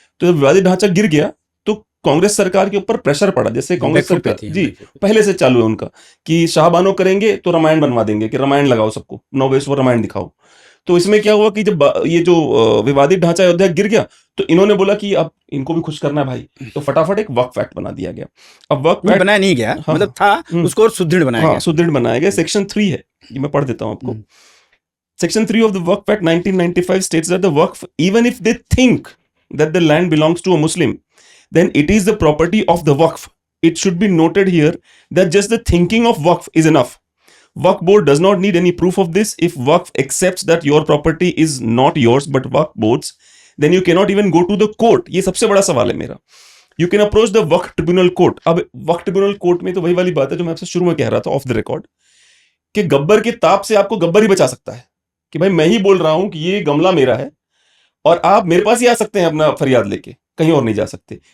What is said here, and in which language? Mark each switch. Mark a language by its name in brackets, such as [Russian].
[Hindi] तो जब विवादित ढांचा गिर गया तो कांग्रेस सरकार के ऊपर प्रेशर पड़ा, जैसे कांग्रेस सरकार जी पहले से चालू है उनका कि शाहबानो करेंगे तो रामायण बनवा देंगे, कि रामायण लगाओ सबको, 9 वर्ष रामायण दिखाओ। तो इसमें क्या हुआ कि जब ये जो विवादित ढांचा अयोध्या गिर गया, तो इन्होंने बोला कि अब इनको भी खुश करना है भाई, तो फटाफट एक वक्फ एक्ट बना दिया गया। अब वक्फ एक्ट बनाया नहीं गया, हाँ, मतलब था उसको और सुदृढ़ बनाया गया, सुदृढ़ बनाया गया। सेक्शन 3 है, ये मैं पढ़ देता हूं आपको। [English] Section 3 of the Waqf Act 1995 states that the Waqf, even if they think that the land belongs to a Muslim, then it is the property of the Waqf. It should be noted here that just the thinking of Waqf is enough. Waqf board does not need any proof of this. If Waqf accepts that your property is not yours but Waqf board's, then you cannot even go to the court. [Hindi] ये सबसे बड़ा सवाल है मेरा। [English] You can approach the Waqf Tribunal Court. [Hindi] अब Waqf Tribunal Court में तो वही वाली बात है जो मैं आपसे शुरू में कह रहा था [English] off the record, [Hindi] कि गब्बर के ताप से आपको गब्बर ही बचा सकता है, कि भाई मैं ही बोल रहा हूं कि ये गमला मेरा है और आप मेरे पास ही आ सकते हैं अपना फरियाद लेके, कहीं और नहीं जा सकते।